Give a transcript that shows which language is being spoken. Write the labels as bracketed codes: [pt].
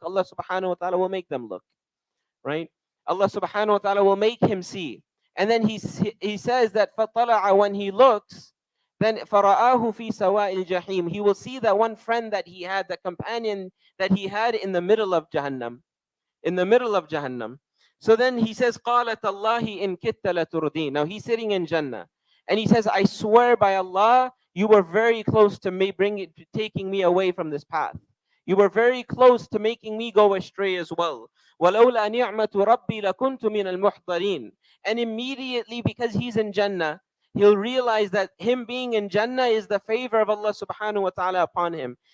[en] Allah subhanahu wa ta'ala will make them look. Right? Allah subhanahu wa ta'ala will make him see. And then he says that فَطَّلَعَ, when he looks, then [ar] فَرَآهُ فِي سَوَاءِ الْجَحِيمِ, [en] he will see that one friend that he had, the companion that he had in the middle of Jahannam. In the middle of Jahannam. So then he says, [ar] قَالَتَ اللَّهِ إِن كِتَّ لَتُرْدِينَ. [en] Now he's sitting in Jannah. And he says, I swear by Allah, you were very close to me taking me away from this path. You were very close to making me go astray as well. [ar] وَلَوْلَا نِعْمَةُ رَبِّي لَكُنْتُ مِنَ الْمُحْضَرِينَ. [en] And immediately, because he's in Jannah, he'll realize that him being in Jannah is the favor of Allah subhanahu wa ta'ala upon him.